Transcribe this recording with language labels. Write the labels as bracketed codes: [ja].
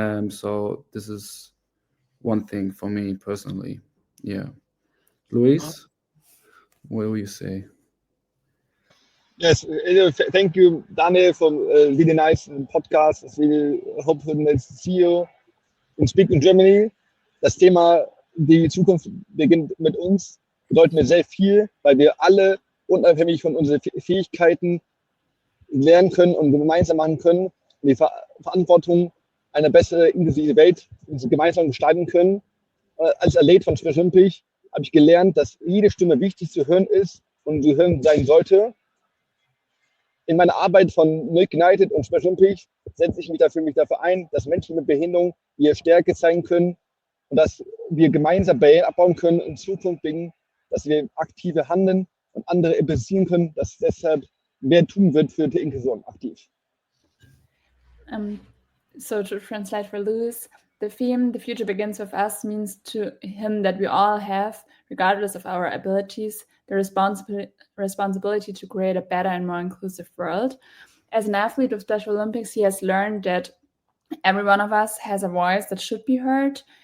[en] So this is one thing for me personally. Yeah. Luis, what will you say? Yes, thank you, Daniel, for really nice podcast. It's really hopeful to see you and speak in Germany. [de] Das Thema, die Zukunft beginnt mit uns, bedeutet mir sehr viel, weil wir alle unabhängig von unseren Fähigkeiten lernen können und gemeinsam machen können, die Verantwortung eine bessere, inklusive Welt gemeinsam gestalten können. Als Athlet von Special Olympics habe ich gelernt, dass jede Stimme wichtig zu hören ist und zu hören sein sollte. In meiner Arbeit von Milk United und Special Olympics setze ich mich dafür ein, dass Menschen mit Behinderung ihre Stärke zeigen können und dass wir gemeinsam Barrieren abbauen können und in Zukunft bringen, dass wir aktive handeln und andere interessieren können, dass deshalb mehr tun wird für die Inklusion aktiv. [en] So to translate for Louis, the theme, the future begins with us, means to him that we all have, regardless of our abilities, the responsibility to create a better and more inclusive world. As an athlete of Special Olympics, he has learned that every one of us has a voice that should be heard.